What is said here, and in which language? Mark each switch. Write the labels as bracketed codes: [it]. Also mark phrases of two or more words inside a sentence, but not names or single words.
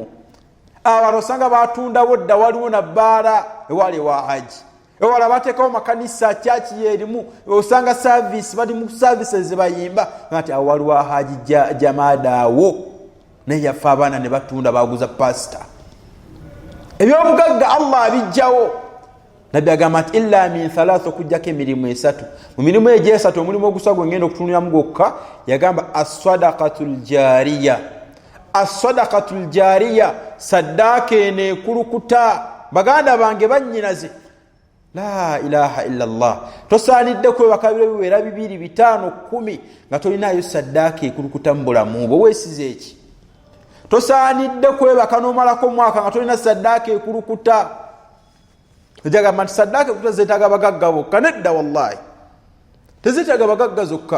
[lg] Abantu osanga batundawo dda waliwo na bbaala ewali wa Haji, ewala bateekawo makanisa kyaki yeerimu, osanga service bali mu services zebayimba nti awo waliwo Haji jamaadaawo, naye yaffe abaana ne batunda baguza pasita. Ebyobugagga Allah abijjawo. Nabbi agamba nti [ar] إلا من ثلاثة, [lg] okujjako emirimu 3. Mu mirimu egyo 3 omulimu ogusagwa ngenda okutunulamu gwokka yagamba [ar] الصدقة الجارية. الصدقة الجارية, [lg] saddaaka eno ekulukuta. Baganda bange bannyinaze, [ar] لا إله إلا الله, [lg] tosaanidde kwebaka biro biwera 2, 5, 10 nga tolinaayo saddaaka ekulukuta mu bulamu bwo. Weesize eki? Tosaanidde kwebaka n'omalako mwaka nga tolina saddaaka ekulukuta. Ojagamba nti saddaaka ekulukuta zeetaaga bagagga bokka. Nedda wallahi, tezeetaaga bagagga zokka.